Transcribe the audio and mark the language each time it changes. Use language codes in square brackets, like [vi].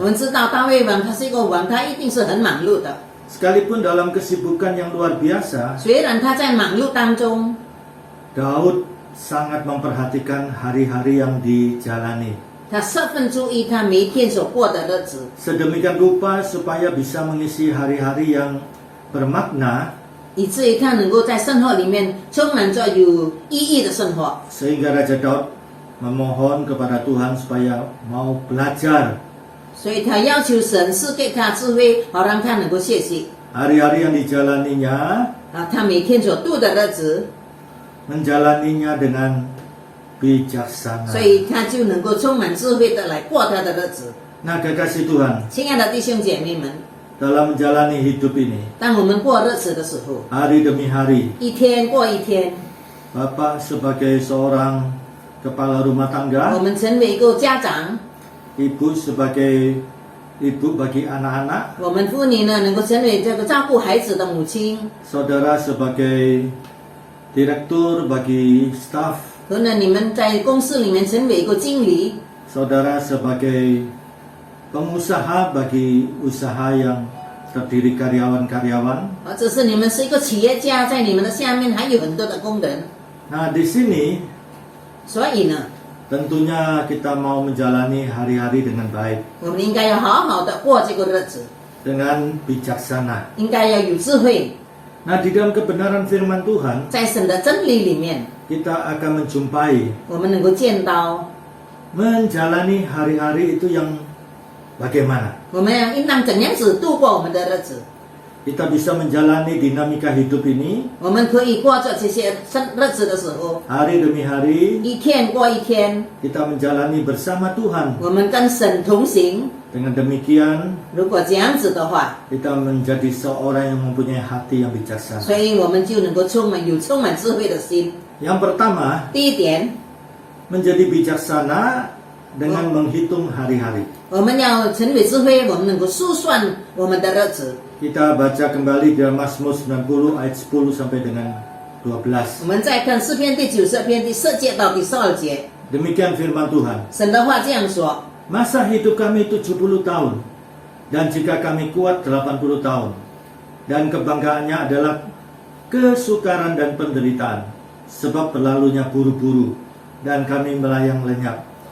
[zh] 们知道大卫王他是一个王，他一定是很忙碌的。 [id] Sekalipun dalam kesibukan yang luar biasa, [zh] 虽然他在忙碌当中， [id] Daud sangat memperhatikan hari-hari yang dijalani. [zh] 他十分注意他每一天所过的日子， [id] Sedemikian rupa supaya bisa mengisi hari-hari yang bermakna, [zh] 以至于他能够在生活里面充满着有意义的生活。 [id] sehingga Raja Daud memohon kepada Tuhan supaya mau belajar [zh] 所以他要求神赐给他智慧，好让他能够学习 [id] hari-hari yang dijalaninya, [zh] 啊，他每天所度的日子， [id] menjalaninya dengan bijaksana. [zh] 所以他就能够充满智慧的来过他的日子。 [id] Nah, kekasih Tuhan, [zh] 亲爱的弟兄姐妹们， [id] dalam menjalani hidup ini, [zh] 当我们过日子的时候， [id] hari demi hari, [zh] 一天过一天， [id] Bapak sebagai seorang kepala rumah [zh] 我 [id] tangga, [zh] 们成为一个家长， [id] ibu sebagai ibu bagi anak-anak, [zh] 我们妇女呢能够成为这个照顾孩子的母亲， [id] saudara sebagai direktur bagi staf, [zh] 可能你们在公司里面成为一个经理， [id] saudara sebagai pengusaha bagi usaha yang terdiri karyawan-karyawan. [zh] 或者是你们是一个企业家，在你们的下面还有很多的工人， [id] Nah, di sini [zh] 所以呢， [id] tentunya kita mau menjalani hari-hari dengan baik, [zh] 我们应该要好好的过这个日子， [id] dengan bijaksana. [zh] 应该要有智慧， [id] Nah, di dalam kebenaran firman Tuhan, [zh] 在神的真理里面， [id] kita akan menjumpai [zh] 我们能够见到， [id] menjalani hari-hari itu yang bagaimana. [zh] 我们要应当怎样子度过我们的日子。 [id] Kita bisa menjalani dinamika hidup ini [zh] 我们可以过着这些日子的时候， [id] hari demi hari, [zh] 一天过一天， [id] kita menjalani bersama Tuhan. [zh] 我们跟神同行。 [id] Dengan demikian, [zh] 如果这样子的话， [id] kita menjadi seorang yang mempunyai hati yang bijaksana. [zh] 所以我们就能够充满智慧的心。 [id] Yang pertama, [zh] 第一点， [id] menjadi bijaksana dengan menghitung hari-hari. [zh] 我们要成为智慧，我们能够数算我们的日子。 [id] Kita baca kembali dalam Mazmur 90 ayat 10 sampai dengan [zh] 我 [id] 12. [zh] 们再看诗篇第90篇第4节到第12节， [id] Demikian firman Tuhan. [zh] 神的话这样说： [id] Masa hidup kami 70 tahun, dan jika kami kuat 80 tahun, dan kebanggaannya adalah kesukaran dan penderitaan, sebab berlalunya buru-buru, dan kami melayang lenyap.